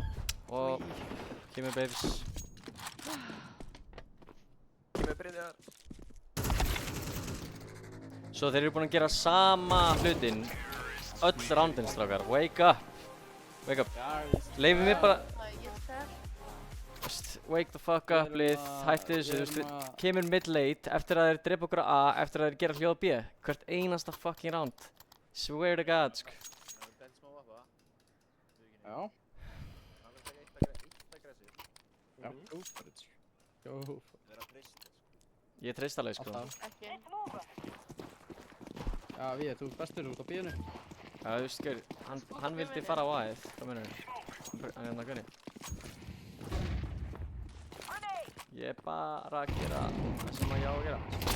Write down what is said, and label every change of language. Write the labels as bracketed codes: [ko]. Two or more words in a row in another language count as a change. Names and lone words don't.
[is] Og kemur babes. Kemur Brynjar. Svo þeir eru búin að gera sama hlutinn öll roundin, strákar. [en] Wake up. [is] Leifum við bara, Ég er fair. [en] wake the fuck up, [is] lið, hættu þessu, þú veist, kemur mid-late eftir að þeir drepa okkur á A, eftir að þeir gera hljóð B. Hvert einasta [en] fucking round. Swear to God, [is] sko. Það er bent smá vappa. Já. Hann vil taka eitt aggressív. Já, [en] go for it. Go for it. [is] Það er að treysta, sko. Ég treyst alveg, sko. Alltaf. Ekki. Já, við, þú ert bestur út á B-inu. Já, þú veist, gaur, hann vildi fara á A-ið. Hvað meinarðu? Hann er hérna, Gunni. Ég er bara að gera það sem ég á að gera.